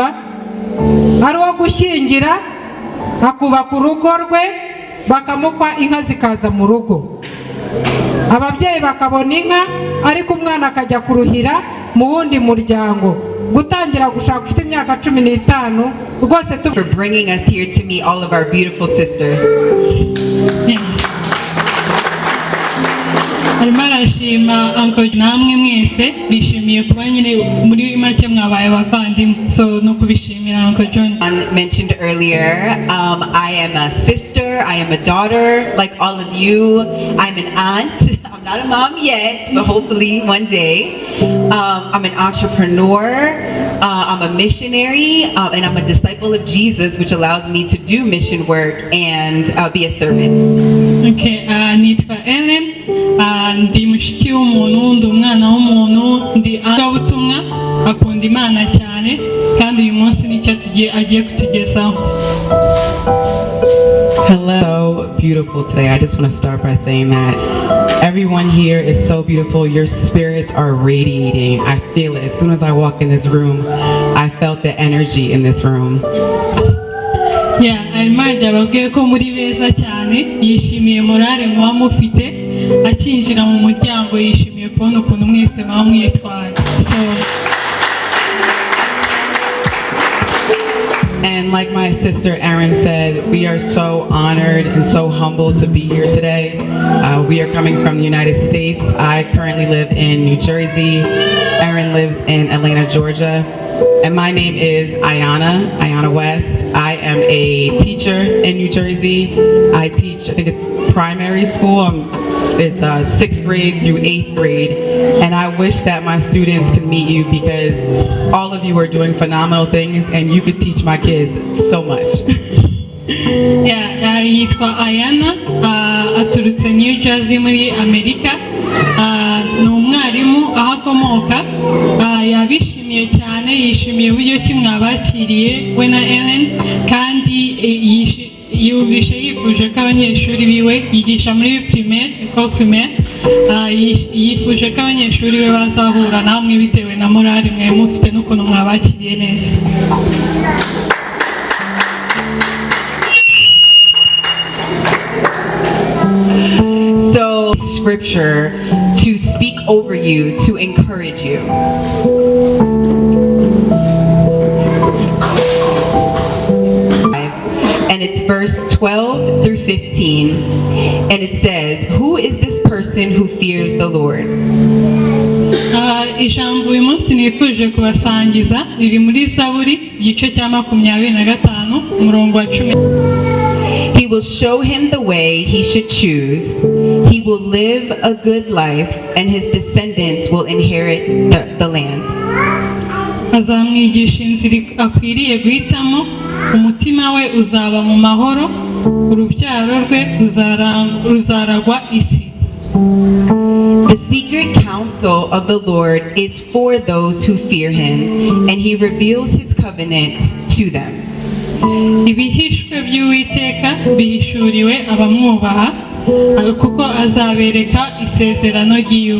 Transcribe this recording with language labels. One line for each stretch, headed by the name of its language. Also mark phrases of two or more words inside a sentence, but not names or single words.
Kinyarwanda: Ari uwo gushyingira, akubaka urugo rwe, bakamukwa inka zikaza mu rugo. Ababyeyi bakabona inka, ariko umwana akajya kuruhira mu wundi muryango. Gutangira gushaka ufite imyaka 15 rwose
English: for bringing us here to meet all of our beautiful sisters.
Kinyarwanda: Arimo arashima Uncle namwe mwese, bishimiye kuba nyine muri make mwabaye abavandimwe, so no kubishimira Uncle John.
English: Mentioned earlier, I am a sister, I am a daughter, like all of you. I'm an aunt. I'm not a mom yet, but hopefully one day. I'm an entrepreneur, I'm a missionary, and I'm a disciple of Jesus, which allows me to do mission work and be a servant.
Kinyarwanda: Okay, nitwa Ellen, ndi mushiki w'umuntu, ndi umwana w'umuntu, ndi agabutumwa, akunda Imana cyane, kandi uyu munsi nicyo agiye kutugezaho.
English: Hello, so beautiful today. I just want to start by saying that everyone here is so beautiful. Your spirits are radiating. I feel it. As soon as I walk in this room, I felt the energy in this room. Yeah,
Kinyarwanda: Almaja babwiye ko muri beza cyane, yishimiye morale muba mufite, akinjira mu muryango yishimiye kubona ukuntu mwese muba mwitwaye.
English: And like my sister Erin said, we are so honored and so humbled to be here today. We are coming from the United States. I currently live in New Jersey. Erin lives in Atlanta, Georgia. And my name is Ayana West. I am a teacher in New Jersey. I teach, I think it's primary school. I'm It's 6th grade through 8th grade, and I wish that my students can meet you because all of you are doing phenomenal things, and you could teach my kids so much.
Kinyarwanda: Yitwa Ayana, aturutse New Jersey muri Amerika. Ni umwarimu aho akomoka. Yabishimiye cyane, yishimiye uburyo ki mwabakiriye we na Ellen, kandi yumvishe yifuje ko abanyeshuri biwe yigisha muri primaire,
French: école primaire,
Kinyarwanda: yifuje ko abanyeshuri be bazahura namwe bitewe na morale mwe mufite n'ukuntu mwabakiriye neza.
English: So, scripture to speak over you, to encourage you. And it's verse 12 through 15, and it says, "Who is this person who fears the Lord?"
Kinyarwanda: Ijambo uyu munsi nifuje kubasangiza riri muri Zaburi igice cya 25 umurongo wa 10.
English: He will show him the way he should choose. He will live a good life, and his descendants will inherit the land.
Kinyarwanda: Azamwigisha inzira akwiriye guhitamo, umutima we uzaba mu mahoro, urubyaro rwe ruzaragwa isi.
English: The secret counsel of the Lord is for those who fear him, and he reveals his covenant to them.
Kinyarwanda: Ibihishwe by'Uwiteka bihishuriwe abamwubaha, kuko azabereka isezerano ry'iwe.